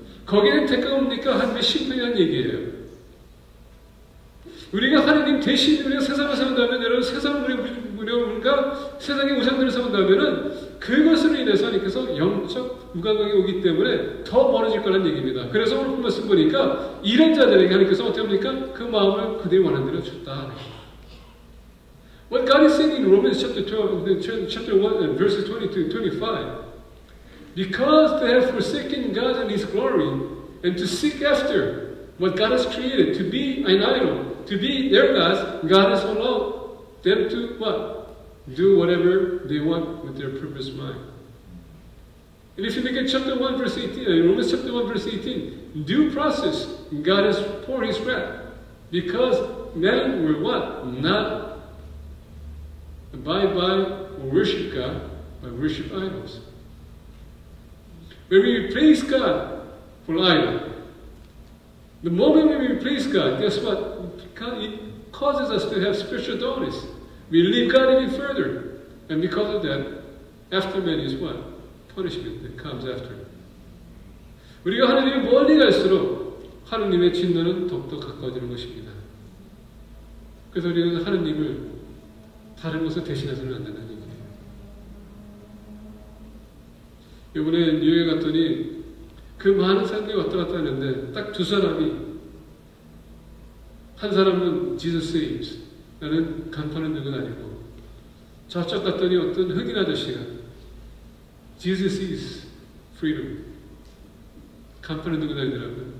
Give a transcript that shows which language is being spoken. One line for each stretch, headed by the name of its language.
Korean: 거기에는 대가가 뭡니까? 하나님의 심판이라는 얘기예요. 우리가 하나님 대신 우리가 세상을 세운다면, 여러분 세상을 우리가 세상의 우상들을 세운다면은 그것으로 인해서 하나님께서 영적 무감각이 오기 때문에 더 멀어질 거라는 얘기입니다. 그래서 오늘 말씀 보니까 이런 자들에게 하나님께서 어떻게 합니까? 그 마음을 그들이 원하는 대로 줬다.
English: What God is saying in Romans chapter 1 verses 20 to 25, because they have forsaken God and His glory, and to seek after what God has created to be an idol, to be their gods, God has allowed them to what? Do whatever they want with their purpose mind. And if you look at chapter 1 verse 18, Romans chapter 1 verse 18, due process, God has poured His wrath because men were what? Not abide by or worship God, but worship idols. When we replace God for idol, the moment when we replace God, guess what? It causes us to have spiritual dullness. We leave God even further. And because of that, aftermath is what? Punishment that comes after.
Korean: 우리가 하나님이 멀리 갈수록 하나님의 진노는 더욱더 가까워지는 것입니다. 그래서 우리는 하나님을 다른 것을 대신해서는 안 된다는 얘기예요. 이번에 뉴욕에 갔더니 그 많은 사람들이 왔다 갔다 하는데 딱 두 사람이, 한 사람은
English: Jesus saves,
Korean: 나는 간판을 들고 다니고, 저쪽 갔더니 어떤 흑인 아저씨가
English: Jesus is freedom,
Korean: 간판을 들고 다니더라고요.